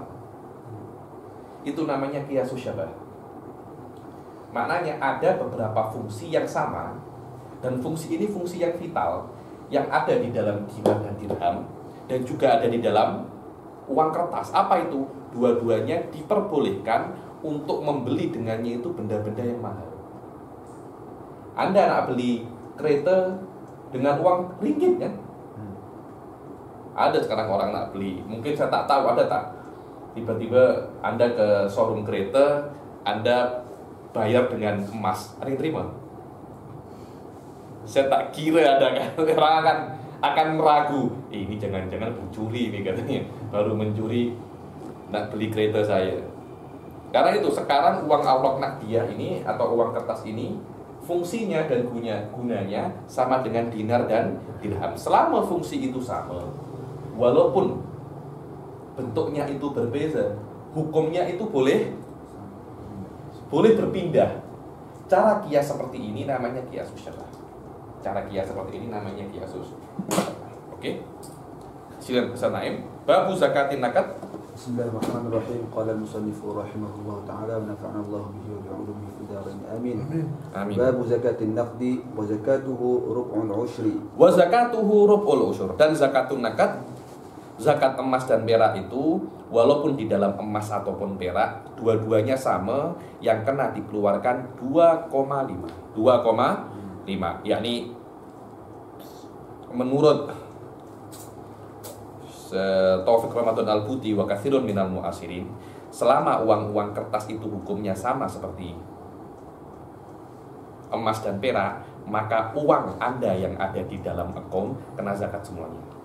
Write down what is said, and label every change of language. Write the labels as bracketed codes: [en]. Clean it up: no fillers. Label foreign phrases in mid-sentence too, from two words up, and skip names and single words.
[id] Itu namanya [ar] قياس الشبه. [id] Maknanya ada beberapa fungsi yang sama, dan fungsi ini fungsi yang vital, yang ada di dalam dinar dan dirham, dan juga ada di dalam uang kertas. Apa itu? Dua-duanya diperbolehkan untuk membeli dengannya itu benda-benda yang mahal. Anda nak beli kereta dengan uang ringgit kan? Ada sekarang orang nak beli, mungkin saya tak tahu, ada tak? Tiba-tiba Anda ke showroom kereta, Anda bayar dengan emas, ada yang terima? Saya tak kira ada kan? Orang akan meragu, ini jangan-jangan pencuri ini katanya, baru mencuri nak beli kereta saya. Karena itu sekarang uang [ar] أوراق نقدية [id] ini atau uang kertas ini fungsinya dan gunanya sama dengan dinar dan dirham. Selama fungsi itu sama, walaupun bentuknya itu berbeza, hukumnya itu boleh berpindah. Cara kias seperti ini namanya [ar] قياس الشبه. [id] Cara kias seperti ini namanya qiyasus. Oke. Silakan Ustaz Naim. [ar] باب زكاة النقد. بسم الله الرحمن الرحيم. قال المصنف رحمه الله تعالى ونفعنا الله به وبعلومه في الدارين. [id] Amin. Amin. [ar] باب زكاة النقد وزكاته ربع العشر. وزكاته ربع العشر. [id] Dan [ar] زكاة النقد, [id] zakat emas dan perak itu walaupun di dalam emas ataupun perak dua-duanya sama, yang kena dikeluarkan 2,5, yakni menurut Taufik Ramadan Al-Buti [ar] وكثير من المعاصرين, [id] selama uang-uang kertas itu hukumnya sama seperti emas dan perak, maka uang Anda yang ada di dalam akun kena zakat semuanya.